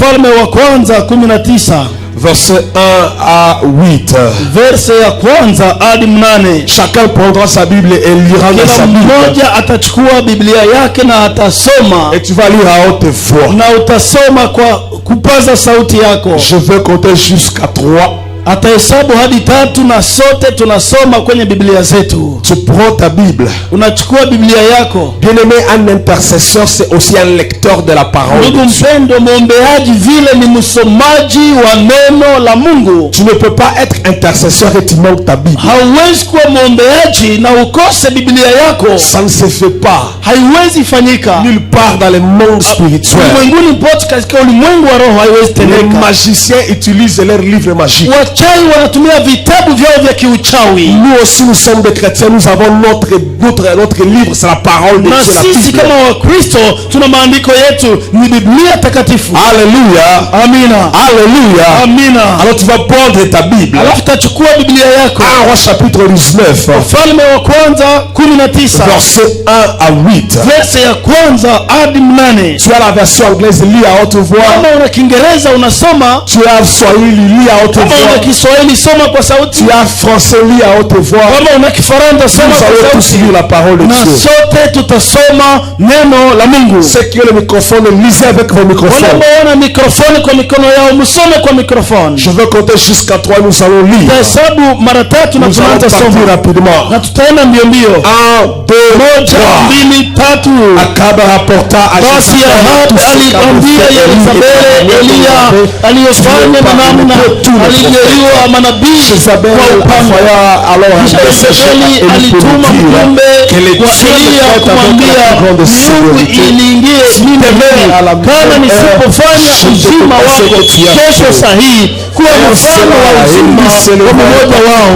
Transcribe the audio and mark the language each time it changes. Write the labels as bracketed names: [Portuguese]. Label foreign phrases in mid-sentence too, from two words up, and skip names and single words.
[French] Verset 1 à 8. Chacun prendra sa Bible et lira dans sa Bible. Et tu vas lire à haute voix. Je veux compter jusqu'à 3. [Swahili] Atahesabu hadi 3 na sote tunasoma kwenye Biblia zetu. [French] Tu prends ta Bible. [Swahili] Unachukua Biblia yako. [French] Bien-aimé, un intercesseur c'est aussi un lecteur de la parole. [Swahili] Ndugu mpendo, muombeaji vile ni msomaji wa neno la Mungu. [French] Tu ne peux pas être intercesseur et tu manques ta Bible. [Swahili] Hauwezi kuwa muombeaji na ukose Biblia yako. [French] Ça ne se fait pas. [Swahili] Haiwezi fanyika. [French] Nulle part dans le monde spirituel. [Swahili] Ulimwenguni pote katika ulimwengu wa roho haiwezi tendeka. [French] Les magiciens utilisent leurs livres magiques. [Swahili] Wachawi wanatumia vitabu vyao vya kiuchawi. [French] Nous aussi nous sommes des chrétiens, nous avons notre livre, c'est la parole de Dieu. [Swahili] Na sisi kama Wakristo tuna maandiko yetu, ni Biblia takatifu. [French] Alléluia. [Swahili] Amina. [French] Alléluia. [Swahili] Amina. [French] Alors tu vas prendre ta Bible. [Swahili] Alors utachukua Biblia yako. [French] 1 Roi chapitre 19. [Swahili] Wafalme wa kwanza 19. [French] Verset 1 à 8. [Swahili] Verse ya kwanza hadi 8. [French] Tu as la version anglaise, lis à haute voix. [Swahili] Kama una Kiingereza unasoma. [French] Tu as Swahili, lis à haute voix. [Swahili] Kama una Kiswahili soma kwa sauti. [French] Tu as français, lis à haute voix. [Swahili] Kama una Kifaransa soma kwa sauti. [French] Tous lire la parole de Dieu. [Swahili] Na sote tutasoma neno la Mungu. [French] Ceux qui ont le microphone, lisez avec vos microphones. [Swahili] Wanaona mikrofoni kwa mikono yao, msome kwa mikrofoni. [French] Je veux compter jusqu'à 3, nous allons lire. [Swahili] Tahesabu mara 3 na tunaanza somo [French] rapidement. [Swahili] Na tutaenda mbio mbio. 1, 2, 3. [French] Akab rapporta à [Swahili] Ahab aliambia Yezebeli Eliya aliyofanya namna alijeruhiwa manabii kwa upanga. Yezebeli alituma mjumbe kwa Eliya kumwambia miungu iliingie Nineve, kama nisipofanya uzima wako kesho sahihi kuwa mfano wa uzima wa mmoja wao.